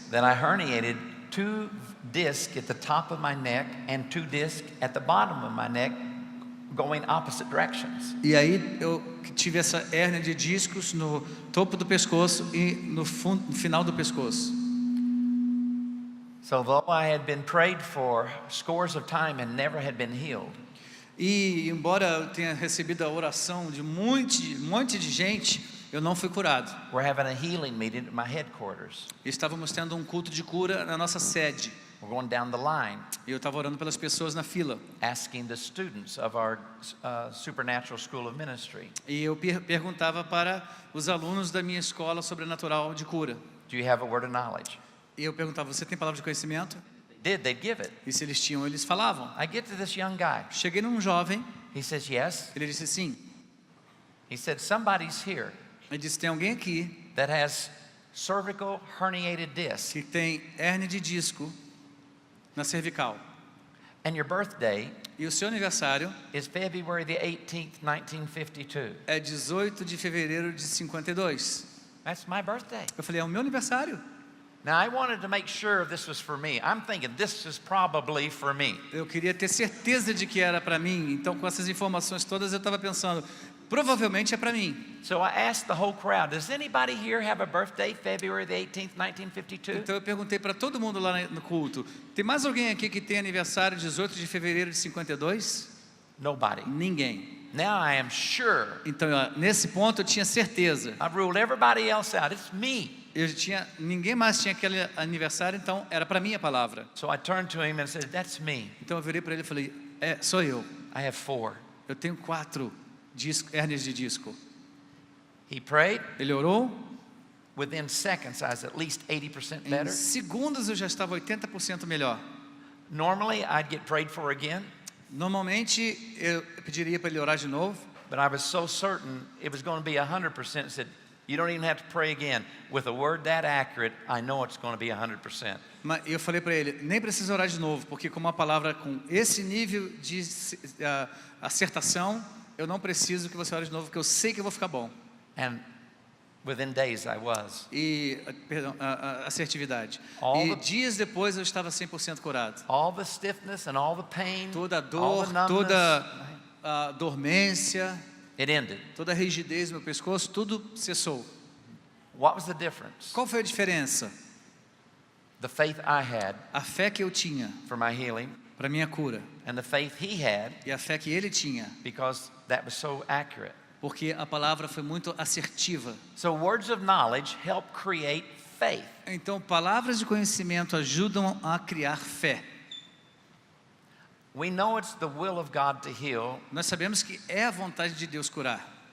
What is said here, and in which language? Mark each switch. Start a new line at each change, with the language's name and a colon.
English: Then I herniated 2 discs at the top of my neck and 2 discs at the bottom of my neck, going opposite directions.
Portuguese: E aí eu tive essa hérnia de discos no topo do pescoço e no final do pescoço.
English: So though I had been prayed for scores of time and never had been healed,
Portuguese: E embora eu tenha recebido a oração de um monte de gente, eu não fui curado.
English: we're having a healing meeting at my headquarters.
Portuguese: Estávamos tendo um culto de cura na nossa sede.
English: We're going down the line,
Portuguese: E eu estava orando pelas pessoas na fila.
English: asking the students of our Supernatural School of Ministry,
Portuguese: E eu perguntava para os alunos da minha escola sobrenatural de cura.
English: do you have a word of knowledge?
Portuguese: E eu perguntava, você tem palavra de conhecimento?
English: They'd give it.
Portuguese: E se eles tinham, eles falavam.
English: I get to this young guy.
Portuguese: Cheguei num jovem,
English: He says, yes.
Portuguese: ele disse sim.
English: He said, somebody's here
Portuguese: Ele disse, tem alguém aqui
English: that has cervical herniated disc,
Portuguese: que tem hérnia de disco na cervical.
English: and your birthday
Portuguese: E o seu aniversário
English: is February the 18th, 1952.
Portuguese: é 18 de fevereiro de 52.
English: That's my birthday.
Portuguese: Eu falei, é o meu aniversário.
English: Now, I wanted to make sure this was for me. I'm thinking this is probably for me.
Portuguese: Eu queria ter certeza de que era para mim. Então, com essas informações todas, eu estava pensando, provavelmente é para mim.
English: So I asked the whole crowd, does anybody here have a birthday February the 18th, 1952?
Portuguese: Então eu perguntei para todo mundo lá no culto, tem mais alguém aqui que tem aniversário 18 de fevereiro de 52?
English: Nobody.
Portuguese: Ninguém.
English: Now I am sure.
Portuguese: Então, nesse ponto eu tinha certeza.
English: I've ruled everybody else out. It's me.
Portuguese: Ninguém mais tinha aquele aniversário, então era para mim a palavra.
English: So I turned to him and said, that's me.
Portuguese: Então eu virei para ele e falei, sou eu.
English: I have 4.
Portuguese: Eu tenho 4 hérnias de disco.
English: He prayed.
Portuguese: Ele orou.
English: Within seconds, I was at least 80%
Portuguese: Em
English: better.
Portuguese: segundos eu já estava 80% melhor.
English: Normally, I'd get prayed for again,
Portuguese: Normalmente eu pediria para ele orar de novo,
English: but I was so certain it was going to be 100%. Said, you don't even have to pray again. With a word that accurate, I know it's going to be 100%.
Portuguese: mas eu falei para ele, nem precisa orar de novo, porque com uma palavra com esse nível de acertação, eu não preciso que você ore de novo, porque eu sei que eu vou ficar bom.
English: And within days, I was.
Portuguese: Perdão, assertividade.
English: All
Portuguese: E dias depois eu estava 100% curado.
English: All the stiffness and all the pain,
Portuguese: Toda a
English: all
Portuguese: dor,
English: the numbness,
Portuguese: toda a dormência,
English: it ended.
Portuguese: toda a rigidez no meu pescoço, tudo cessou.
English: What was the difference?
Portuguese: Qual foi a diferença?
English: The faith I had
Portuguese: A fé que eu tinha
English: for my healing
Portuguese: para minha cura
English: and the faith he had
Portuguese: e a fé que ele tinha,
English: because that was so accurate.
Portuguese: porque a palavra foi muito assertiva.
English: So words of knowledge help create faith.
Portuguese: Então, palavras de conhecimento ajudam a criar fé.
English: We know it's the will of God to heal
Portuguese: Nós sabemos que é a vontade de Deus curar,